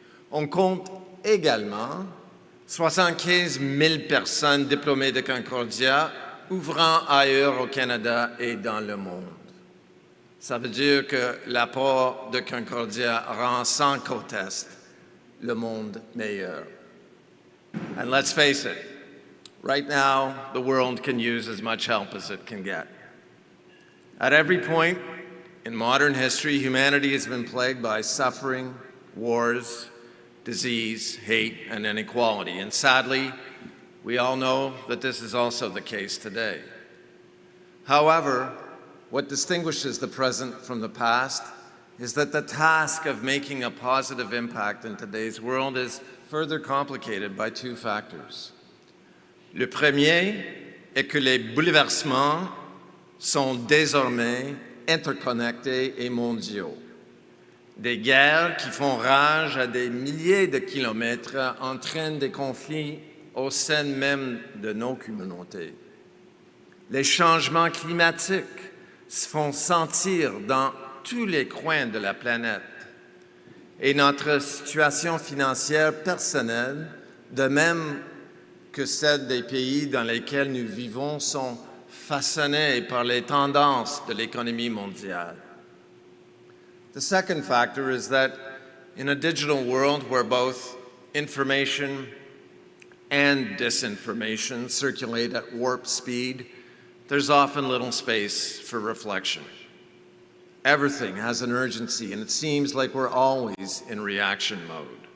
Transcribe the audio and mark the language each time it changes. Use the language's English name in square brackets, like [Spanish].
[French] On compte également 75 000 personnes diplômées de Concordia ouvrant ailleurs au Canada et dans le monde. Ça veut dire que l'apport de Concordia rend sans conteste le monde meilleur. [English] And let's face it, right now, the world can use as much help as it can get. At every point in modern history, humanity has been plagued by suffering, wars, disease, hate, and inequality. And sadly, we all know that this is also the case today. However, what distinguishes the present from the past is that the task of making a positive impact in today's world is further complicated by two factors. [French] Le premier est que les bouleversements sont désormais interconnectés et mondiaux. Des guerres qui font rage à des milliers de kilomètres entraînent des conflits au sein même de nos communautés. Les changements climatiques se font sentir dans tous les coins de la planète. Et notre situation financière personnelle, de même que celle des pays dans lesquels nous vivons, sont façonnées par les tendances de l'économie mondiale. [English] The second factor is that in a digital world where both information and disinformation circulate at warp speed, there's often little space for reflection. Everything has an urgency, and it seems like we're always in reaction mode.